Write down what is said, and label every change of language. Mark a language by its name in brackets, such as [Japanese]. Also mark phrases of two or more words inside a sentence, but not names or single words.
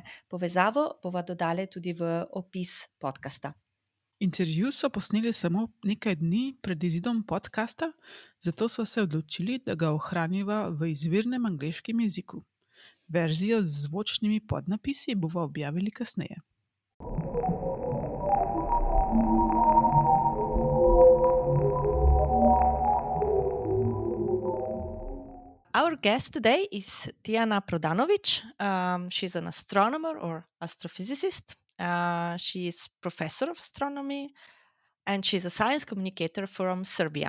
[Slovenian] Povezavo bova dodali tudi v opis podcasta. Intervju so posneli samo nekaj dni pred izidom podcasta, zato so se odločili, da ga ohraniva v izvirnem angleškem jeziku. Verzijo z zvočnimi podnapisi bova objavili kasneje. [English] Our guest today is Tijana Prodanović. She's an astronomer or astrophysicist. She is professor of astronomy and she's a science communicator from Serbia.